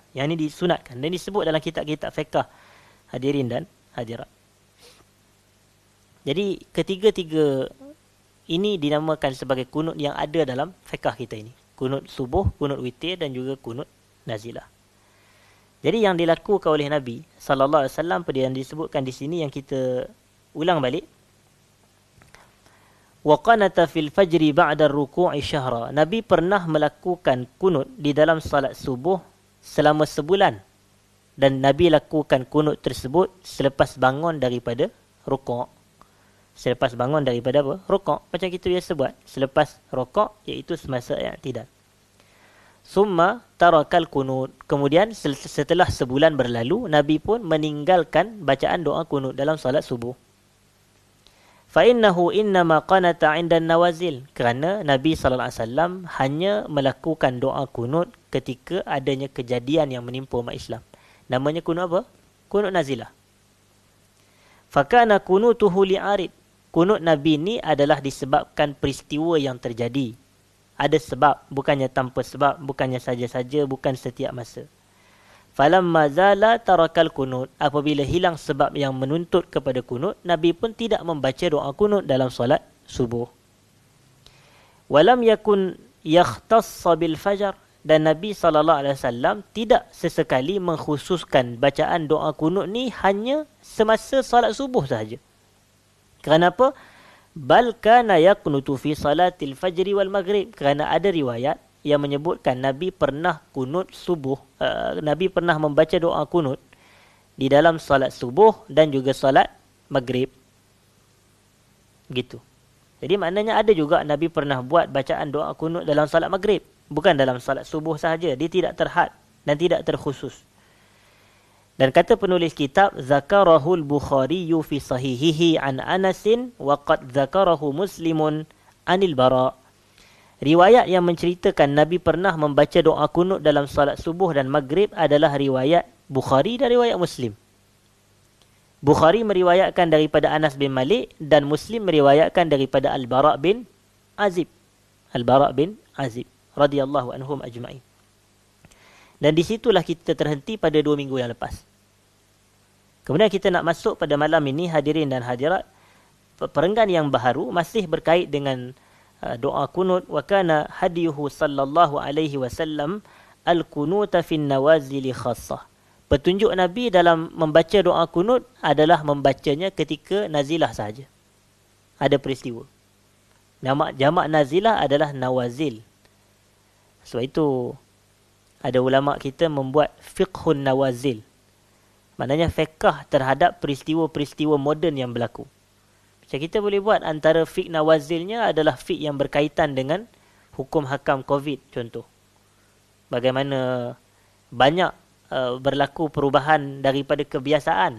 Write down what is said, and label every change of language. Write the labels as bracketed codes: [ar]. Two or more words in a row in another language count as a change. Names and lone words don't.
[ms] Yang ini disunatkan dan disebut dalam kitab-kitab fiqh hadirin dan hadirat. Jadi ketiga-tiga ini dinamakan sebagai kunut yang ada dalam fiqh kita ini. Kunut subuh, kunut witir dan juga kunut nazilah. Jadi yang dilakukan oleh Nabi [ar] صلى الله عليه وسلم [ms] pada yang disebutkan di sini yang kita ulang balik. [ar] وقنت في الفجر بعد الركوع شهرا. [ms] Nabi pernah melakukan kunut di dalam salat subuh selama sebulan. Dan Nabi lakukan kunut tersebut selepas bangun daripada rukuk. Selepas bangun daripada apa? Rukuk. Macam kita biasa buat. Selepas rukuk iaitu semasa i'tidal. [ar] ثم ترك القنوت. [ms] Kemudian setelah sebulan berlalu, Nabi pun meninggalkan bacaan doa kunut dalam salat subuh. [ar] فإنه إنما قنت عند النوازل. [ms] Kerana Nabi [ar] صلى الله عليه وسلم [ms] hanya melakukan doa kunut ketika adanya kejadian yang menimpa umat Islam. Namanya kunut apa? Kunut nazilah. [ar] فكان قنوته لعارض. [ms] Kunut Nabi ni adalah disebabkan peristiwa yang terjadi. Ada sebab, bukannya tanpa sebab, bukannya saja-saja, bukan setiap masa. [ar] فلما زال ترك القنوت. [ms] Apabila hilang sebab yang menuntut kepada kunut, Nabi pun tidak membaca doa kunut dalam solat subuh. [ar] ولم يكن يختص بالفجر. [ms] Dan Nabi SAW tidak sesekali mengkhususkan bacaan doa kunut ni hanya semasa solat subuh sahaja. Kenapa? [ar] بل كان يقنت في صلاة الفجر والمغرب. [ms] Kerana ada riwayat yang menyebutkan Nabi pernah kunut subuh, Nabi pernah membaca doa kunut di dalam salat subuh dan juga salat maghrib. Gitu. Jadi maknanya ada juga Nabi pernah buat bacaan doa kunut dalam salat maghrib. Bukan dalam salat subuh sahaja. Dia tidak terhad dan tidak terkhusus. Dan kata penulis kitab, [ar] ذكره البخاري في صحيحه عن أنس وقد ذكره مسلم عن البراء. [ms] Riwayat yang menceritakan Nabi pernah membaca doa kunut dalam salat subuh dan maghrib adalah riwayat Bukhari dan riwayat Muslim. Bukhari meriwayatkan daripada Anas bin Malik dan Muslim meriwayatkan daripada Al-Bara' bin Azib. [ar] البراء بن عازب رضي الله عنهم أجمعين. [ms] Dan di situlah kita terhenti pada 2 minggu yang lepas. Kemudian kita nak masuk pada malam ini, hadirin dan hadirat, perenggan yang baharu masih berkait dengan doa kunut. [ar] وكان هديه صلى الله عليه وسلم القنوت في النوازل خاصة. [ms] Petunjuk Nabi dalam membaca doa kunut adalah membacanya ketika nazilah saja. Ada peristiwa. Nama jamak nazilah adalah nawazil. Sebab itu ada ulama kita membuat [ar] فقه النوازل. [ms] Maknanya fiqh terhadap peristiwa-peristiwa moden yang berlaku. Macam kita boleh buat antara fiqh nawazilnya adalah fiqh yang berkaitan dengan hukum hakam COVID contoh. Bagaimana banyak berlaku perubahan daripada kebiasaan.